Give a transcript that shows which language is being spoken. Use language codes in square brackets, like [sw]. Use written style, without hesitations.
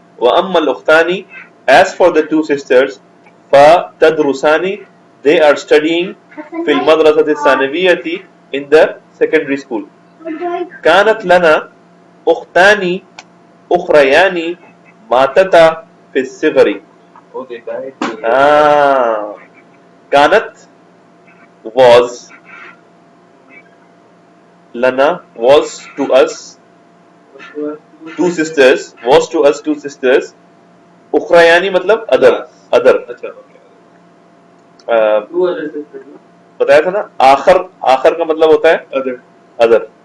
[ar] وَأَمَّا الْأُخْتَانِ [en] as for the 2 sisters [ar] فَتَدْرُسَانِ [en] they are studying [ar] فِي الْمَدْرَسَةِ الثَّانَوِيَّةِ [en] in the secondary school. [ar] كانت لنا أختان أخريان ماتتا في الصغر. [en] Oh, they died. [ar] كانت [en] was [ar] lana [en] was to us 2 sisters, was to us 2 sisters. [ur] اخرایانی مطلب other. اچھا بتایا تھا نا, آخر کا مطلب ہوتا ہے other.